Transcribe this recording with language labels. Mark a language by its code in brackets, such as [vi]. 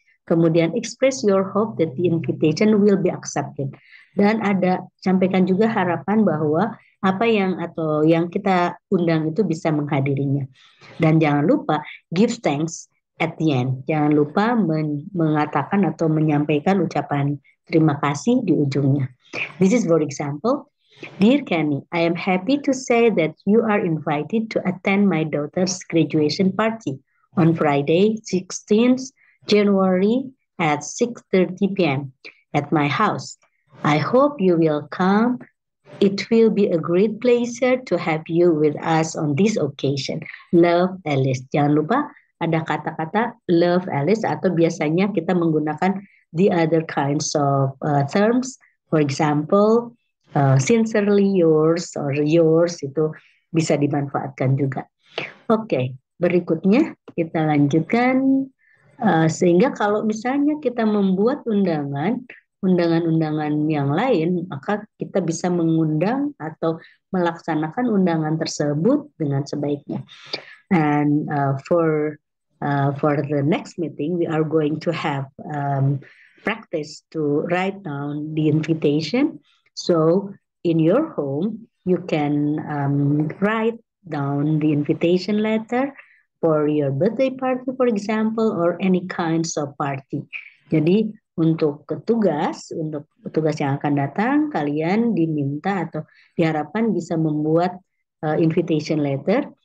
[en] Kemudian express your hope that the invitation will be accepted. [id] Dan sampaikan juga harapan bahwa apa yang kita undang itu bisa menghadirinya. Dan jangan lupa [en] give thanks at the end. [id] Jangan lupa mengatakan atau menyampaikan ucapan terima kasih di ujungnya. [en] This is for example, Dear Kenny, I am happy to say that you are invited to attend my daughter's graduation party on Friday, 16th January at 6:30 p.m. at my house. I hope you will come. It will be a great pleasure to have you with us on this occasion. [id] Love, Alice. Jangan lupa ada kata-kata love, Alice, atau biasanya kita menggunakan [en] the other kinds of terms. For example, sincerely yours or yours [id] itu bisa dimanfaatkan juga. Oke, berikutnya kita lanjutkan. Sehingga kalau misalnya kita membuat undangan-undangan yang lain, maka kita bisa mengundang atau melaksanakan undangan tersebut dengan sebaiknya. [en] And for the next meeting, we are going to have practice to write down the invitation. So in your home, you can write down the invitation letter for your birthday party, for example, or any kinds of party. [id] Jadi untuk petugas yang akan datang, kalian diminta atau diharapkan bisa membuat invitation letter.